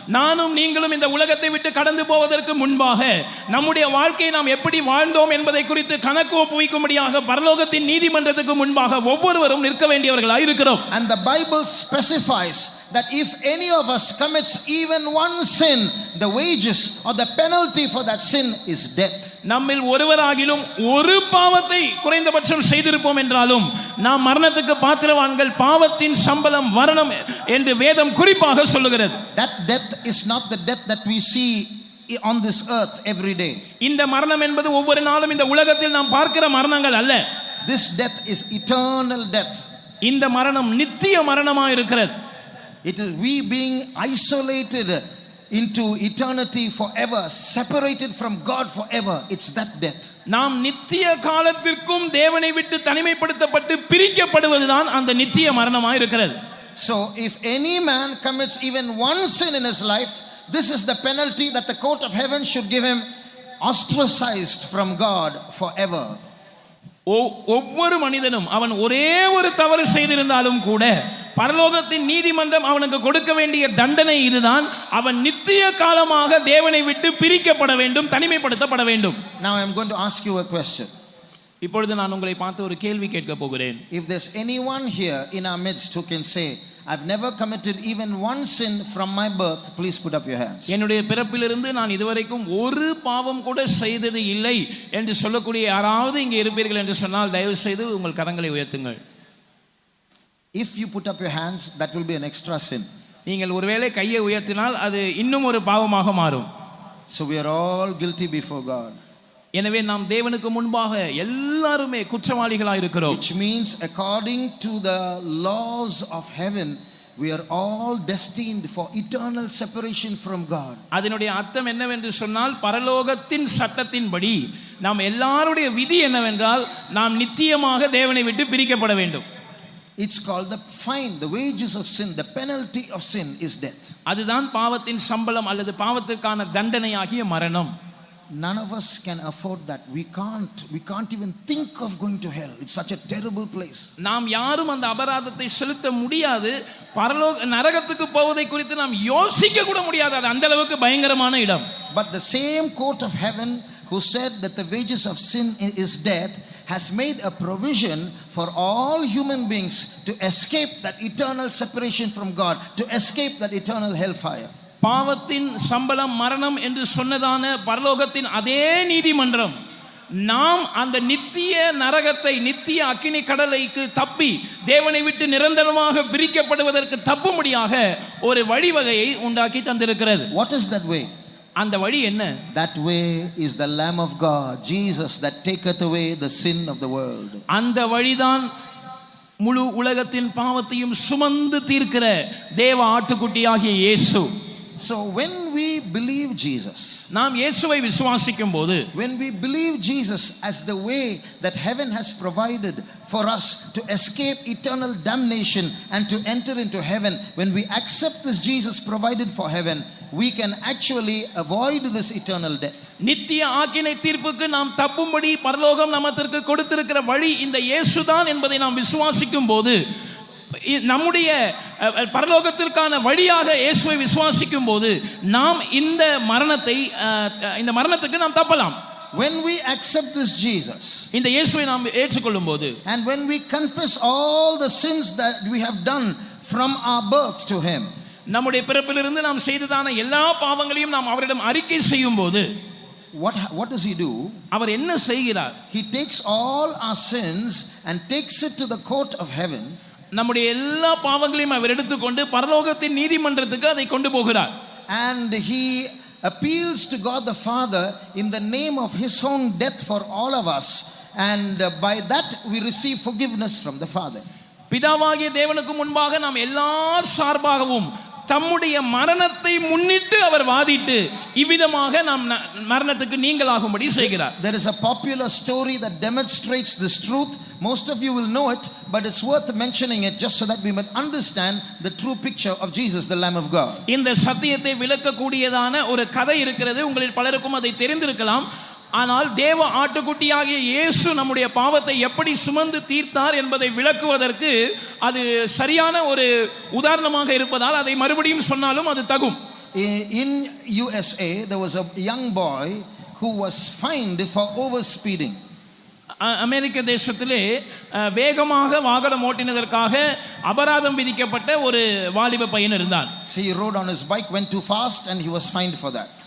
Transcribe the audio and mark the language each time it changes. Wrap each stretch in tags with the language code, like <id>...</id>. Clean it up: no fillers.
<ta>நானும் நீங்களும் இந்த உலகத்தை விட்டு கடந்து போவதற்கு முன்பாக நம்முடைய வாழ்க்கையை நாம் எப்படி வாழ்ந்தோம் என்பதை குறித்து கணக்கு ஒப்புவிக்கும்படியாக பரலோகத்தின் நீதிமன்றத்துக்கு முன்பாக ஒவ்வொருவரும் நிற்க வேண்டியவர்களாய் இருக்கிறோம்.</ta> <en>And the Bible specifies that if any of us commits even one sin, the wages or the penalty for that sin is death.</en> <ta>நம்மில் ஒருவராகிலும் ஒரு பாவத்தை குறைந்தபட்சம் செய்திருப்போம் என்றாலும் நாம் மரணத்துக்கு பாத்திரவான்கள், பாவத்தின் சம்பளம் மரணம் என்று வேதம் குறிப்பாக சொல்லுகிறது.</ta> <en>That death is not the death that we see on this earth every day.</en> <ta>இந்த மரணம் என்பது ஒவ்வொரு நாளும் இந்த உலகத்தில் நாம் பார்க்கிற மரணங்கள் அல்ல.</ta> <en>This death is eternal death.</en> <ta>இந்த மரணம் நித்திய மரணமாக இருக்கிறது.</ta> <en>It is we being isolated into eternity forever, separated from God forever. It's that death.</en> <ta>நாம் நித்திய காலத்திற்கும் தேவனை விட்டு தனிமைப்படுத்தப்பட்டு பிரிக்கப்படுவதுதான் அந்த நித்திய மரணமாக இருக்கிறது.</ta> <en>So if any man commits even one sin in his life, this is the penalty that the court of heaven should give him, ostracized from God forever.</en> <ta>ஒவ்வொரு மனிதனும் அவன் ஒரே ஒரு தவறு செய்திருந்தாலும் கூட பரலோகத்தின் நீதிமன்றம் அவனுக்கு கொடுக்க வேண்டிய தண்டனை இதுதான். அவன் நித்திய காலமாக தேவனை விட்டு பிரிக்கப்பட வேண்டும், தனிமைப்படுத்தப்பட வேண்டும்.</ta> <en>Now I am going to ask you a question.</en> <ta>இப்பொழுது நான் உங்களை பார்த்து ஒரு கேள்வி கேட்க போகிறேன்.</ta> <en>If there's anyone here in our midst who can say, I've never committed even one sin from my birth, please put up your hands.</en> <ta>என்னுடைய பிறப்பிலிருந்து நான் இதுவரைக்கும் ஒரு பாவம் கூட செய்தது இல்லை என்று சொல்லக்கூடிய யாராவது இங்கே இருப்பீர்கள் என்று சொன்னால் தயவு செய்து உங்கள் கரங்களை உயர்த்துங்கள்.</ta> <en>If you put up your hands, that will be an extra sin.</en> <ta>நீங்கள் ஒருவேளை கையை உயர்த்தினால் அது இன்னும் ஒரு பாவமாக மாறும்.</ta> <en>So we are all guilty before God.</en> <ta>எனவே நாம் தேவனுக்கு முன்பாக எல்லாருமே குற்றவாளிகளாய் இருக்கிறோம்.</ta> <en>Which means according to the laws of heaven we are all destined for eternal separation from God.</en> <ta>அதனுடைய அர்த்தம் என்னவென்று சொன்னால் பரலோகத்தின் சட்டத்தின்படி நாம் எல்லாருடைய விதி என்னவென்றால் நாம் நித்தியமாக தேவனை விட்டு பிரிக்கப்பட வேண்டும்.</ta> <en>It's called the fine, the wages of sin, the penalty of sin is death.</en> <ta>அதுதான் பாவத்தின் சம்பளம் அல்லது பாவத்திற்கான தண்டனையாகிய மரணம்.</ta> <en>None of us can afford that. We can't even think of going to hell. It's such a terrible place.</en> <ta>நாம் யாரும் அந்த அபராதத்தை செலுத்த முடியாது. பரலோக நரகத்துக்கு போவதை குறித்து நாம் யோசிக்க கூட முடியாது. அது அந்த அளவுக்கு பயங்கரமான இடம்.</ta> <en>But the same court of heaven who said that the wages of sin is death has made a provision for all human beings to escape that eternal separation from God, to escape that eternal hellfire.</en> <ta>பாவத்தின் சம்பளம் மரணம் என்று சொன்னதான பரலோகத்தின் அதே நீதிமன்றம் நாம் அந்த நித்திய நரகத்தை, நித்திய அக்கினி கடலைக்கு தப்பி தேவனை விட்டு நிரந்தரமாக பிரிக்கப்படுவதற்கு தப்பும்படியாக ஒரு வழிவகையை உண்டாக்கி தந்திருக்கிறது.</ta> <en>What is that way?</en> <ta>அந்த வழி என்ன?</ta> <en>That way is the Lamb of God, Jesus, that taketh away the sin of the world.</en> <ta>அந்த வழிதான் முழு உலகத்தின் பாவத்தையும் சுமந்து தீர்க்கிற தேவ ஆட்டுக்குட்டியாகிய இயேசு.</ta> <en>So when we believe Jesus,</en> <ta>நாம் இயேசுவை விசுவாசிக்கும் போது,</ta> <en>when we believe Jesus as the way that heaven has provided for us to escape eternal damnation and to enter into heaven, when we accept this Jesus provided for heaven, we can actually avoid this eternal death.</en> <ta>நித்திய ஆக்கினை தீர்ப்புக்கு நாம் தப்பும்படி பரலோகம் நமக்கு கொடுத்திருக்கிற வழி இந்த இயேசுதான் என்பதை நாம் விசுவாசிக்கும் போது, நம்முடைய பரலோகத்திற்கான வழியாக இயேசுவை விசுவாசிக்கும் போது நாம் இந்த மரணத்துக்கு நாம் தப்பலாம்.</ta> <en>When we accept this Jesus,</en> <ta>இந்த இயேசுவை நாம் ஏற்றுக்கொள்ளும் போது,</ta> <en>and when we confess all the sins that we have done from our birth to him,</en> <ta>நம்முடைய பிறப்பிலிருந்து நாம் செய்ததான எல்லா பாவங்களையும் நாம் அவரிடம் அறிக்கை செய்யும் போது,</ta> <en>what does he do?</en> <ta>அவர் என்ன செய்கிறார்?</ta> <en>He takes all our sins and takes it to the court of heaven.</en> <ta>நம்முடைய எல்லா பாவங்களையும் அவர் எடுத்துக்கொண்டு பரலோகத்தின் நீதிமன்றத்துக்கு அதை கொண்டு போகிறார்.</ta> <en>And he appeals to God the Father in the name of his own death for all of us, and by that we receive forgiveness from the Father.</en> <ta>பிதாவாகிய தேவனுக்கு முன்பாக நாம் எல்லார் சார்பாகவும் தம்முடைய மரணத்தை முன்னிட்டு அவர் வாதிட்டு இவ்விதமாக நாம் மரணத்துக்கு நீங்களாகும்படி செய்கிறார்.</ta> <en>There is a popular story that demonstrates this truth. Most of you will know it, but it's worth mentioning it just so that we might understand the true picture of Jesus, the Lamb of God.</en> <ta>இந்த சத்தியத்தை விளக்கக்கூடியதான ஒரு கதை இருக்கிறது. உங்களில் பலருக்கும் அதை தெரிந்திருக்கலாம். ஆனால் தேவ ஆட்டுக்குட்டியாகிய இயேசு நம்முடைய பாவத்தை எப்படி சுமந்து தீர்த்தார் என்பதை விளக்குவதற்கு அது சரியான ஒரு உதாரணமாக இருப்பதால் அதை மறுபடியும் சொன்னாலும் அது தகும்.</ta> <en>In USA there was a young boy who was fined for overspeeding.</en> <ta>அமெரிக்க தேசத்திலே வேகமாக வாகனம் ஓட்டினதற்காக அபராதம் விதிக்கப்பட்ட ஒரு வாலிப பையன் இருந்தான்.</ta> <en>So he rode on his bike, went too fast, and he was fined for that.</en>